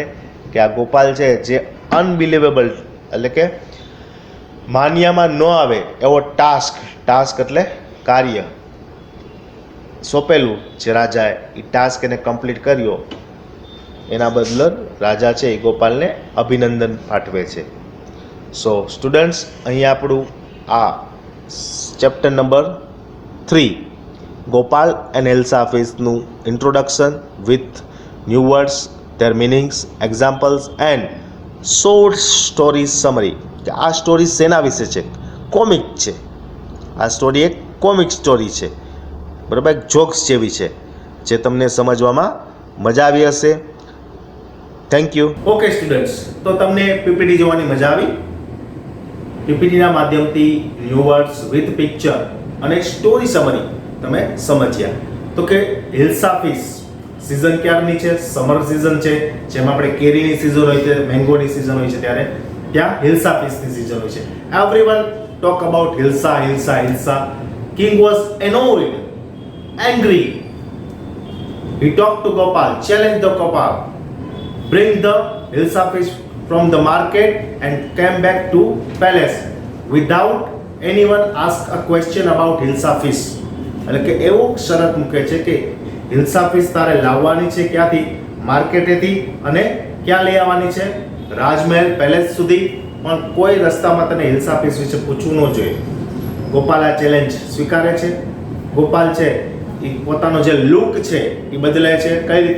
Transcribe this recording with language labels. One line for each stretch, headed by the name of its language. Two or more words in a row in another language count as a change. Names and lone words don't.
Gujarati: કે આ ગોપાલ છે જે અનબિલિવેબલ એટલે કે માન્યામાં ન આવે એવો ટાસ્ક એટલે કાર્ય સોંપેલું જે રાજાએ, એ ટાસ્ક એને કમ્પ્લીટ કર્યો, એના બદલે રાજા છે એ ગોપાલને અભિનંદન પાઠવે છે.
English: so students,
Gujarati: અહીંયા આપણું આ
English: chapter number
Gujarati: 3 ગોપાલ એન્ડ હિલ્સા ફિશનું
English: introduction with new words, their meanings, examples and short story summary.
Gujarati: કે આ સ્ટોરી શેના વિશે છે? કોમિક છે. આ સ્ટોરી એક
English: comic story
Gujarati: છે, બરાબર, એક જોક્સ જેવી છે, જે તમને સમજવામાં મજા આવી હશે.
English: thank you. okay students,
Gujarati: તો તમને પીપીટી જોવાની મજા આવી? પીપીટીના માધ્યમથી
English: new words with picture
Gujarati: અને
English: story summary
Gujarati: તમે સમજ્યા. તો કે
English: hilsa fish season
Gujarati: ક્યારની છે?
English: summer season
Gujarati: છે, જેમાં આપણે કેરીની સિઝન હોય છે, મેંગોની સિઝન હોય છે, ત્યારે ત્યાં હિલ્સા ફિશની સિઝન હોય છે.
English: everyone talk about Hilsa, Hilsa, Hilsa. king was annoyed, angry. He talked to Gopal, challenged the Gopal, bring the hilsa fish from the market and came back to palace without anyone ask a question about hilsa fish.
Gujarati: એટલે કે એવો શરત મૂકે છે કે
English: hilsa fish
Gujarati: તારે લાવવાની છે ક્યાંથી? માર્કેટેથી. અને ક્યાં લઈ આવવાની છે? રાજમહેલ પેલેસ સુધી. પણ કોઈ રસ્તામાં તને
English: hilsa fish
Gujarati: વિશે પૂછવું ન જોઈએ. ગોપાલ આ ચેલેન્જ સ્વીકારે છે. ગોપાલ છે એ પોતાનો જે લુક છે એ બદલે છે. કઈ રીતે?